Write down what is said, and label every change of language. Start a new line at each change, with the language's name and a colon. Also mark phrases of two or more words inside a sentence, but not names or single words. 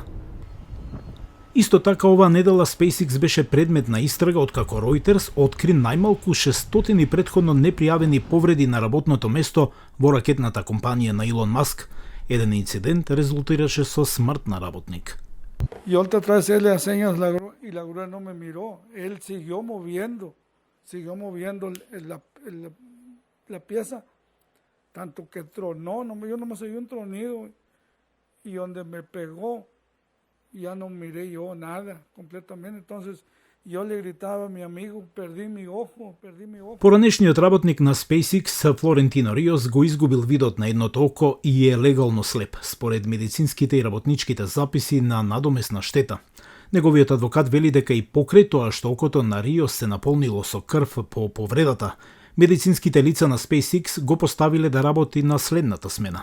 Macedonian: Исто така, оваа недела SpaceX беше предмет на истрага откако Reuters откри најмалку 600 претходно непријавени повреди на работното место во ракетната компанија на Илон Маск. Еден инцидент резултираше со смрт на работник.
Spanish: Yo traté de hacerle las señas y la grúa no me miró. Él siguió moviendo la pieza, tanto que tronó. Yo nomás oí un tronido y donde me pegó, ya no miré yo nada completamente. Entonces yo le gritaba a mi amigo, perdí mi ojo.
Macedonian: Поранешниот работник на SpaceX, Флорентино Риос, го изгубил видот на едното око и е легално слеп, според медицинските и работничките записи на надомесна штета. Неговиот адвокат вели дека и покрај тоа што окото на Риос се наполнило со крв по повредата, медицинските лица на SpaceX го поставиле да работи на следната смена.